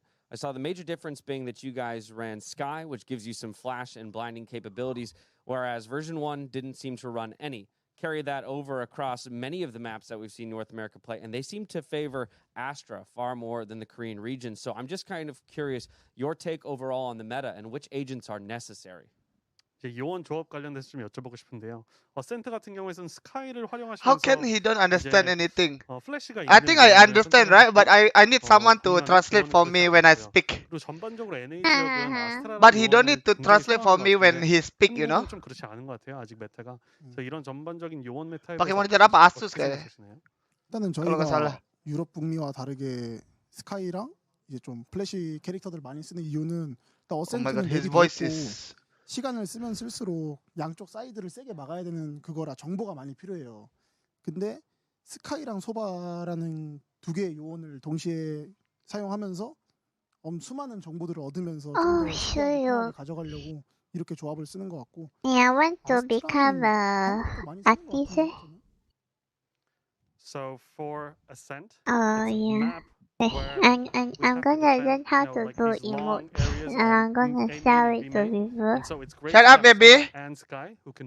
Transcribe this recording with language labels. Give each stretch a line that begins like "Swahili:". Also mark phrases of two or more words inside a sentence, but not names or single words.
English: I saw the major difference being that you guys ran Sky, which gives you some flash and blinding capabilities, whereas version 1 didn't seem to run any. Carry that over across many of the maps that we've seen North America play, and they seem to favor Astra far more than the Korean region. So I'm just kind of curious, your take overall on the meta and which agents are necessary.
Korean: 이제 요원 조합 관련돼서 좀 여쭤보고 싶은데요. 센터 같은 경우에는 스카이를 활용하시면서
English: How can he don't understand anything?
Korean: 플래시가
English: I
Korean: 있는
English: think I
Korean: 요원을
English: understand,
Korean: 선택을
English: right? But
Korean: 하시고,
English: I need someone to
Korean: 공유하는
English: translate for
Korean: 그런
English: me
Korean: 뜻이
English: when I
Korean: 아니고요.
English: speak.
Korean: 그리고 전반적으로 NA 지역은 아스트라라는
English: But he don't
Korean: 요원을
English: need to
Korean: 굉장히
English: translate for
Korean: 싫어하는
English: me
Korean: 것
English: when
Korean: 같은데
English: he speak, you know?
Korean: 한국은 좀 그렇지 않은 것 같아요. 아직 메타가. 그래서 이런 전반적인 요원 메타에
Indonesian: Pakai
Korean: 대해서
Indonesian: monitor apa? Asus
Korean: 어떻게
Indonesian: kayaknya.
Korean: 생각하시나요? 일단은
Indonesian: Kalau nggak salah.
Korean: 저희가 유럽 북미와 다르게 스카이랑 이제 좀 플래시 캐릭터들 많이 쓰는 이유는 일단
English: Oh my
Korean: 어센트는
English: god, his
Korean: 맵이
English: voice
Korean: 넓고
English: is.
Korean: 시간을 쓰면 쓸수록 양쪽 사이드를 세게 막아야 되는 그거라 정보가 많이 필요해요. 근데 스카이랑 소바라는 두 개의 요원을 동시에 사용하면서 수많은 정보들을 얻으면서 좀더 쉽게 편하게 가져가려고 이렇게 조합을 쓰는 것 같고.
English: Yeah, I want to become a artist. So for Ascent, Yeah. I'm gonna learn how to do emotes. And I'm gonna sell it to people. Shut up, baby. And Sky, who can